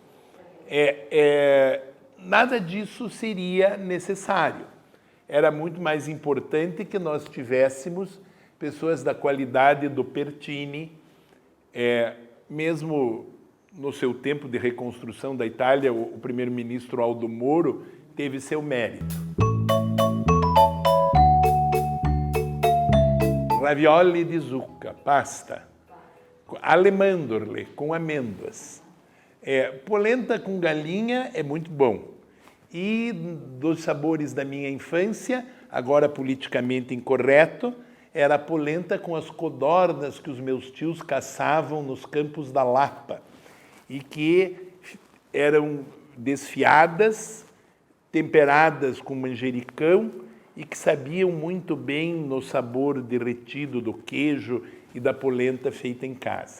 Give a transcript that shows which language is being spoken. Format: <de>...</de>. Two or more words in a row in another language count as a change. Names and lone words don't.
<pt>Nada disso seria necessário. Era muito mais importante que nós tivéssemos pessoas da qualidade do Pertini, mesmo no seu tempo de reconstrução da Itália, o primeiro-ministro Aldo Moro teve seu mérito.</pt> <it>Ravioli di zucca, pasta, alle mandorle,</it> <pt>com amêndoas. Polenta com galinha é muito bom. E dos sabores da minha infância, agora politicamente incorreto, era a polenta com as codornas que os meus tios caçavam nos campos da Lapa e que eram desfiadas, temperadas com manjericão e que sabiam muito bem no sabor derretido do queijo e da polenta feita em casa.</pt>